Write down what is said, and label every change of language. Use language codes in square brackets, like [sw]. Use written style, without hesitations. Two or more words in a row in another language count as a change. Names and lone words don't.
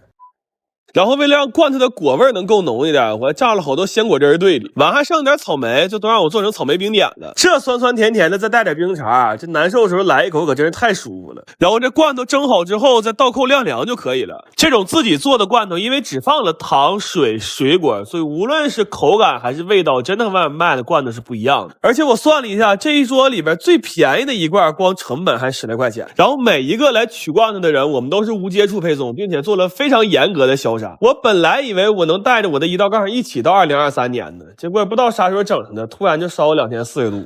[zh] 然後為了讓罐頭的果味能夠濃一點，我還榨了好多鮮果汁兌裡，晚還剩點草莓，就都讓我做成草莓冰點了。這酸酸甜甜的再帶點冰茶，這難受的時候來一口可真是太舒服了。然後這罐頭蒸好之後再倒扣晾涼就可以了。這種自己做的罐頭因為只放了糖水水果，所以無論是口感還是味道真的和外面賣的罐頭是不一樣的。而且我算了一下，這一桌裡邊最便宜的一罐光成本還10來塊錢。然後每一個來取罐頭的人我們都是無接觸配送，並且做了非常嚴格的消杀。啥。我本來以為我能帶着我的胰島杠一起到2023年呢，結果不知道啥時候整上的，突然就燒了2天40度。